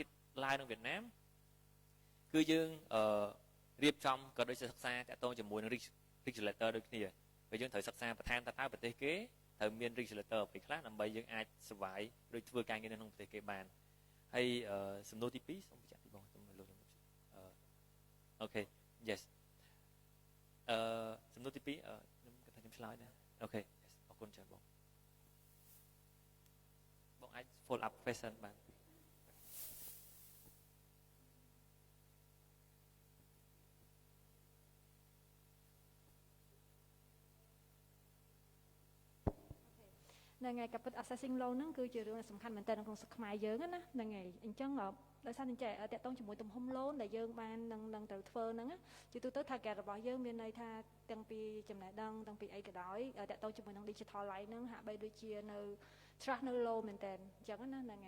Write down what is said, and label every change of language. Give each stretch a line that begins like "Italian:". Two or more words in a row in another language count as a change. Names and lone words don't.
Khmer: ឡើងនៅវៀតណាមគឺយើងរៀបចំក៏ដូចជាសិក្សាតាក់ទងជាមួយនឹង regulator ដូចគ្នាពេលយើងត្រូវសិក្សាបន្ថែមតើប្រទេសគេត្រូវមាន regulator អ្វីខ្លះដើម្បីយើងអាច survive ឬធ្វើការងារនៅក្នុងប្រទេសគេបានហើយសំណួរទី2សូមបញ្ជាក់ពីបងសូមលោកខ្ញុំអូខេ yes សំណួរទី2ខ្ញុំគិតថាខ្ញុំឆ្លើយដែរអូខេ អរគុណច្រើនបងអាច
English: follow up question
Khmer: បាន ហ្នឹងហើយការពិត
English: assessing loan
Khmer: ហ្នឹងគឺជារឿងសំខាន់មែនតើក្នុងស្រុកខ្មែរយើងណាហ្នឹងហើយអញ្ចឹងដោយសារតែតកតងជាមួយទំហំ loan ដែលយើងបាននឹងត្រូវធ្វើហ្នឹងជាទូទៅ target របស់យើង មានន័យថាទាំងពីចំណេះដឹងទាំងពីអីក៏ដោយតកតងជាមួយនឹង
English: digital life
Khmer: ហ្នឹងហាក់បីដូចជានៅ trust នៅ low មែនតើអញ្ចឹងណាហ្នឹងហើយ